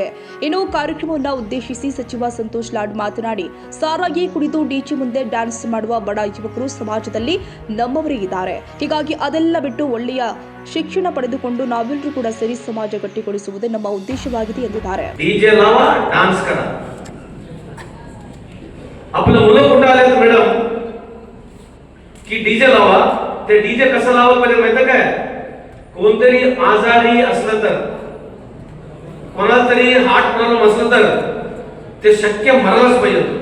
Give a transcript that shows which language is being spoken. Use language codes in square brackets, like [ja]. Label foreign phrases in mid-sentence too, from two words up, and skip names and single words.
[kn] ಇನ್ನು ಕಾರ್ಯಕ್ರಮವನ್ನು ಉದ್ದೇಶಿಸಿ ಸಚಿವ ಸಂತೋಷ್ ಲಾಡ್ ಮಾತನಾಡಿ, ಸಾರಾಗಿ ಕುಡಿದು ಡಿಜೆ ಮುಂದೆ ಡ್ಯಾನ್ಸ್ ಮಾಡುವ ಬಡ ಯುವಕರು ಸಮಾಜದಲ್ಲಿ ನಮ್ಮವರೇ ಇದ್ದಾರೆ. ಹೀಗಾಗಿ ಅದೆಲ್ಲ ಬಿಟ್ಟು ಒಳ್ಳೆಯ ಶಿಕ್ಷಣ ಪಡೆದುಕೊಂಡು ನಾವೆಲ್ಲರೂ ಕೂಡ ಸೇರಿ ಸಮಾಜ ಗಟ್ಟಿಗೊಳಿಸುವುದೇ ನಮ್ಮ ಉದ್ದೇಶವಾಗಿದೆ ಎಂದಿದ್ದಾರೆ. [mr] की डीजे लावा. ते डीजे कसं लावलं पाहिजे माहिती काय? कोणतरी आजारी असलं तर, कोणाला तरी [en] heart problem [mr] असलं तर ते शक्य मरायलाच पाहिजे.